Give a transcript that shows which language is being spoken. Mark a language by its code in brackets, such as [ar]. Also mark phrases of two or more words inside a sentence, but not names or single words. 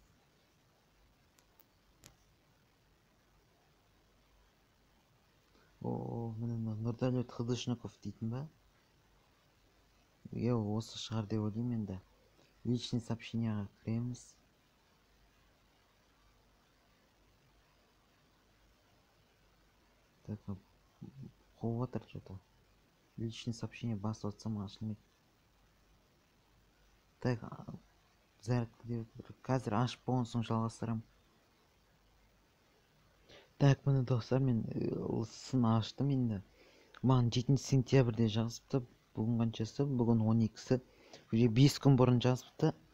[kk] Міне Нұрдәулет Хыдышников дейтін ба? Осы шығар деп ойлаймын енді. Личный сообщенияға кіреміз. Так, қоып отыр что-то. Личный сообщение басып отсам ашылмайды. Так, қазір ашып болған соң жалғастырам. Так, міне достар, мен сын аштым енді. Маған 7 сентябрьде жазыпты. Бүгін қаншасы? Бүгін 12-сі. Уже 5 күн бұрын жазыпты.